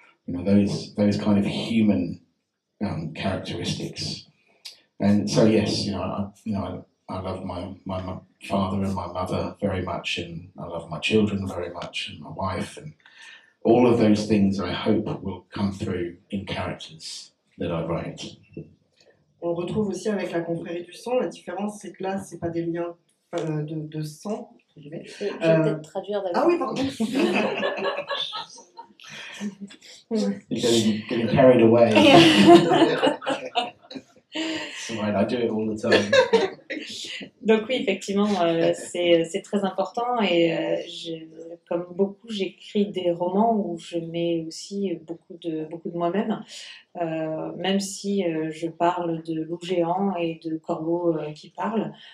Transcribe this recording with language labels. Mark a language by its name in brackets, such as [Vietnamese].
[English] You know, those kind of human characteristics. And so yes, I love my father and my mother very much, and I love my children very much, and my wife, and all of those things I hope will come through in characters that I write. [French] On retrouve aussi avec la confrérie du sang, la différence c'est que là, c'est pas des liens de sang. Je vais peut-être traduire d'abord. Ah oui, pardon. [English] You're getting carried away. It's right, I do it all the time. [French] Donc oui, effectivement, c'est très important et comme beaucoup, j'écris des romans où je mets aussi beaucoup de moi-même, même si je parle de loups géants et de corbeaux qui parlent.